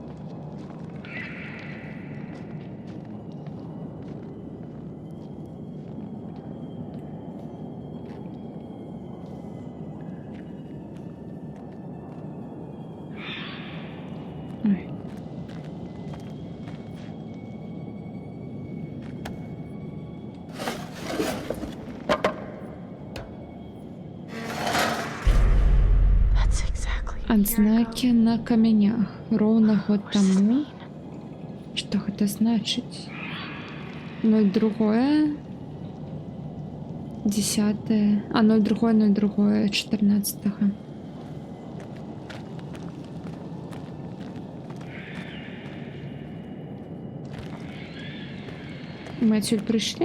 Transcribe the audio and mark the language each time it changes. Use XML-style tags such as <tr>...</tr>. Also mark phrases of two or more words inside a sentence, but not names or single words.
<be>Ой.</be> <en>That's exactly a year</en> <be>Адзнакі</be> <en>ago.</en> <be>на камянях. Роўна год</be> <en>What does this</en> <be>таму.</be> <en>mean?</en> <be>Што гэта значыць? 02, 10, 02, 14. Мы адсюль прыйшлі?</be>